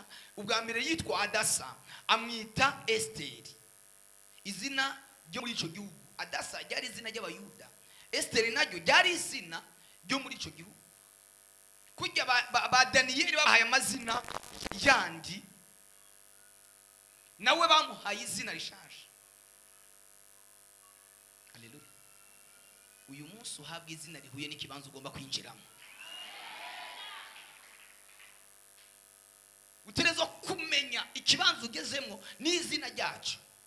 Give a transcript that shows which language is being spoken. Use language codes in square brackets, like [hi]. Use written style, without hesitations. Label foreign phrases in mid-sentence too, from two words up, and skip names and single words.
[rn] Ubwa mbere yitwa Adasa, amwita Esteri, izina ryo muri ico gihugu. Adasa ryari izina ry'Abayuda, Esteri naryo ryari izina ryo muri ico gihugu. Kujya ba Daniyeli bahaye amazina yandi, nawe bamuhaye izina rishasha. Haleluya. Uyu munsi uhabwa izina rihuye n'ikibanza ugomba kwinjiramo. Uterezo kumenya ikibanza ugezemo n'izina ryacu.